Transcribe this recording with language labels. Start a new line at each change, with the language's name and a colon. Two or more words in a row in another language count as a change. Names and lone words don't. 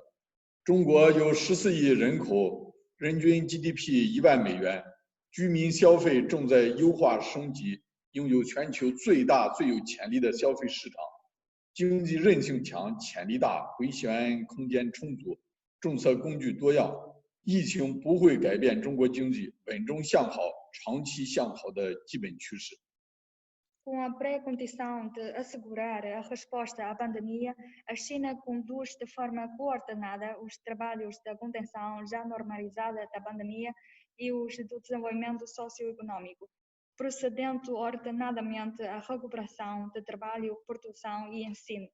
Chinese: 中国有14亿人口，人均 GDP 1万美元，居民消费正在优化升级，拥有全球最大最有潜力的消费市场，经济韧性强，潜力大，回旋空间充足，政策工具多样。疫情不会改变中国经济稳中向好、长期向好的基本趋势。
Portuguese: Com a pré-condição de assegurar a resposta à pandemia, a China conduz de forma coordenada os trabalhos da contenção já normalizada da pandemia e os do desenvolvimento socioeconômico, procedendo ordenadamente à recuperação de trabalho, produção e ensino.